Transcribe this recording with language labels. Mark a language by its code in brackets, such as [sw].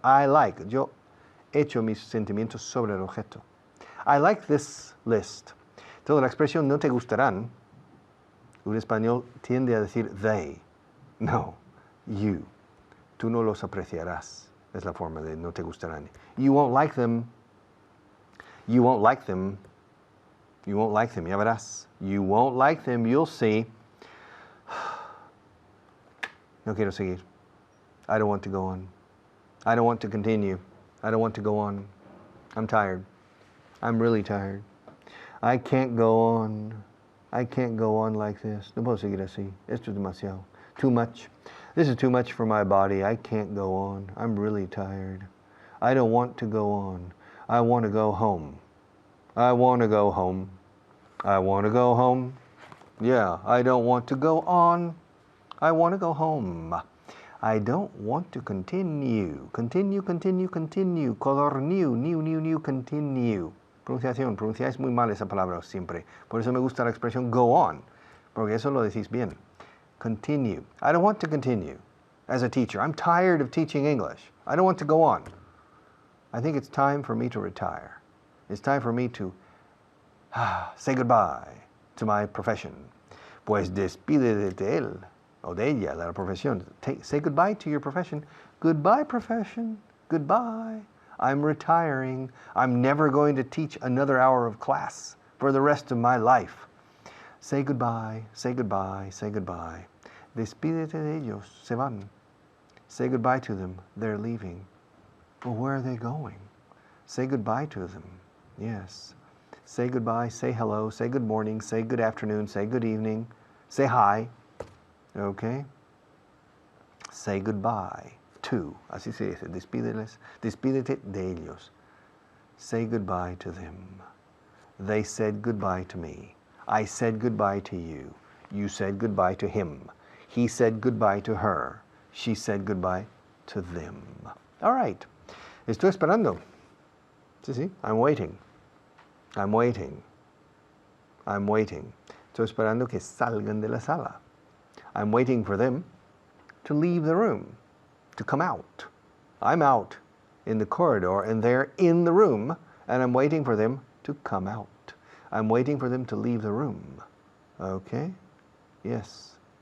[en] I like, [es] yo echo mis sentimientos sobre el objeto. [en] I like this list. [es] Entonces la expresión no te gustarán, un español tiende a decir they. [en] No, you. [es] Tú no los apreciarás. Es la forma de no te gustarán. [en] You won't like them. You won't like them. You won't like them. [es] Ya verás. [en] You won't like them. You'll see. [es] No quiero seguir. [en] I don't want to go on. I don't want to continue. I don't want to go on. I'm tired. I'm really tired. I can't go on. I can't go on like this. [es] No puedo seguir así. Esto es demasiado. [en] Too much. This is too much for my body. I can't go on. I'm really tired. I don't want to go on. I want to go home. I want to go home. I want to go home. Yeah, I don't want to go on. I want to go home. I don't want to continue. Continue, continue, continue. Color new, new, continue. Pronunciación. [es] Pronunciáis muy mal esa palabra siempre. Por eso me gusta la expresión go on. Porque eso lo decís bien. [en] Continue. I don't want to continue as a teacher. I'm tired of teaching English. I don't want to go on. I think it's time for me to retire. It's time for me to say goodbye to my profession. [es] Pues despídete de él o de ella, de la profesión. [en] Say goodbye to your profession. Goodbye, profession. Goodbye. I'm retiring. I'm never going to teach another hour of class for the rest of my life. Say goodbye, say goodbye, say goodbye. [es] Despídete de ellos, se van. [en] Say goodbye to them, they're leaving. Well, where are they going? Say goodbye to them, yes. Say goodbye, say hello, say good morning, say good afternoon, say good evening, say hi, okay? Say goodbye [es] to. Así se dice. Despídete de ellos. [en] Say goodbye to them. They said goodbye to me. I said goodbye to you. You said goodbye to him. He said goodbye to her. She said goodbye to them. All right. [es] Estoy esperando. Sí. [en] I'm waiting. I'm waiting. I'm waiting. [es] Estoy esperando que salgan de la sala. [en] I'm waiting for them to leave the room, to come out. I'm out in the corridor and they're in the room, and I'm waiting for them to come out. I'm waiting for them to leave the room. Okay? Yes.